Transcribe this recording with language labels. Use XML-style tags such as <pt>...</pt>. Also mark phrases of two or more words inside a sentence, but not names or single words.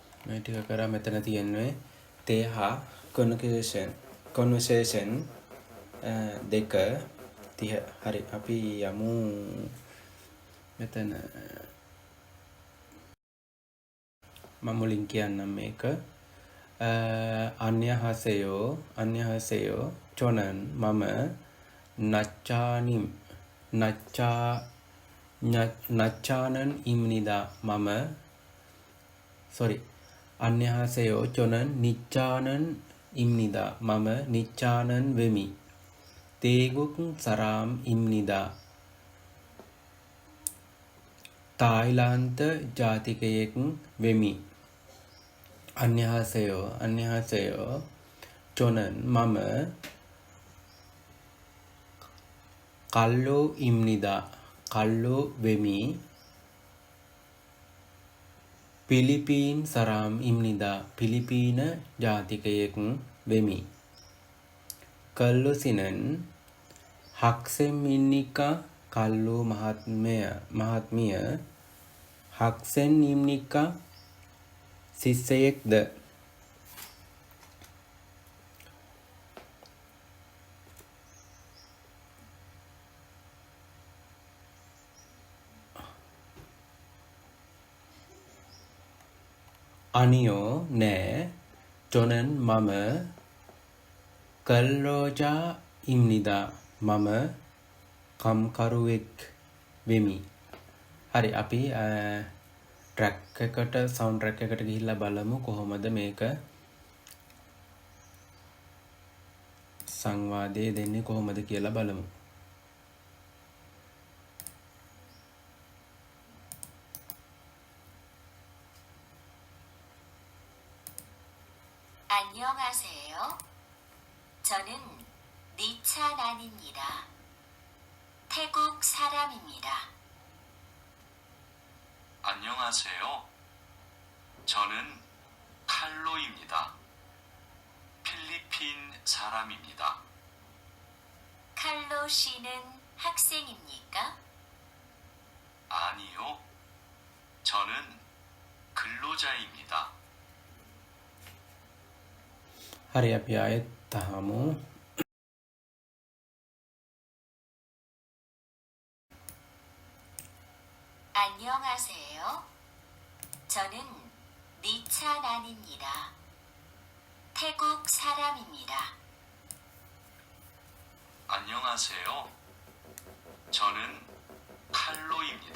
<si>මේ ටික කරා මෙතන තියෙන්නේ තේ හා conversation දෙක 30 හරි අපි යමු මෙතන මම මුලින් කියන්නම් මේක</si> <ko>안녕하세요 저는</ko> <si>මම</si> <ko>나짜는 입니다</ko> <si>මම</si> <ko>안녕하세요 저는 니짜는 입니다</ko> <si>මම 니짜는 වෙමි</si> <ko>태국 사람입니다</ko> <si>타일란드 ජාතිකයෙක් වෙමි</si> <ko>안녕하세요 저는</ko> <si>මම 칼로입니다 වෙමි</si> <ko>필리핀 사람입니다</ko> <si>필리핀 ජාතිකයෙක් වෙමි කල්ලුසිනන්</si> <ko>학생입니까</ko> <si>කල්ලු මහත්මිය</si> <ko>학생입니까 සිස්සයෙක්ද 아니요, 네. 저는 මම 근로자입니다.</ko> <si>මම කම්කරුවෙක් වෙමි. හරි අපි ට්‍රැක් එකට සවුන්ඩ් ට්‍රැක් එකට ගිහිල්ලා බලමු කොහොමද මේක සංවාදයේ දෙන්නේ කොහොමද කියලා බලමු.</si> <ko>안녕하세요. 저는 니차난입니다. 태국 사람입니다. 안녕하세요. 저는 칼로입니다. 필리핀 사람입니다. 칼로 씨는 학생입니까? 아니요. 저는 근로자입니다.</ko> <si>හරි අපි ආයෙත් තහමු.</si> <ko>안녕하세요. 저는 니차난입니다. 태국 사람입니다. 안녕하세요. 저는 칼로입니다.</ko>